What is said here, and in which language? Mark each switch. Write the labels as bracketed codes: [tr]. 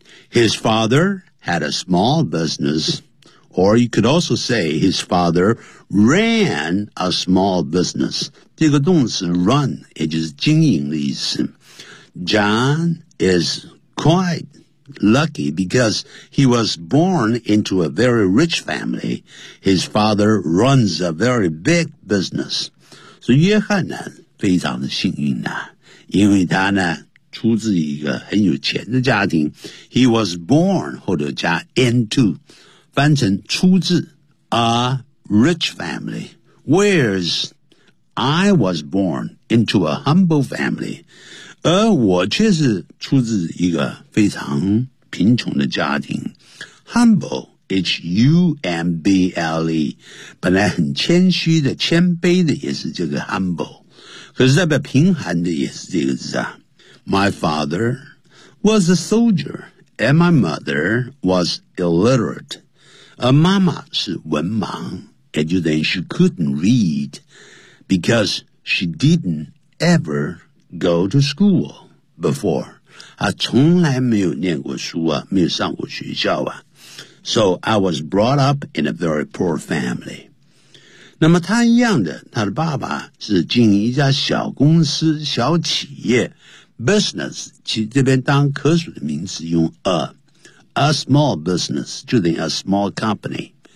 [en] His father had a small business, or you could also say his father ran a small business. [zh] 这个动词 run 也就是经营的意思。 [en] John is quite lucky because he was born into a very rich family. His father runs a very big business. [zh] 所以约翰呢非常的幸运啊，因为他呢出自一个很有钱的家庭。 [en] He was born [zh] 或者加 [en] into [zh] 翻成出自 [en] a rich family. Where'sI was born into a humble family. [zh] 而我却是出自一个非常贫穷的家庭。 [en] Humble, H-U-M-B-L-E. [zh] 本来很谦虚的、谦卑的也是这个 humble。可是代表贫寒的也是这个字啊。 [en] My father was a soldier and my mother was illiterate. [zh] 而妈妈是文盲 [en] and then she couldn't read. Because she didn't ever go to school before. [zh] 她从来没有念过书啊，没有上过学校啊。 [en] So I was brought up in a very poor family. [zh] 那么她一样的，她的爸爸是经营一家小公司、小企业 ,business, 其这边当可数的名词用 [en] a small business, [zh] 就等于 [en] a small company.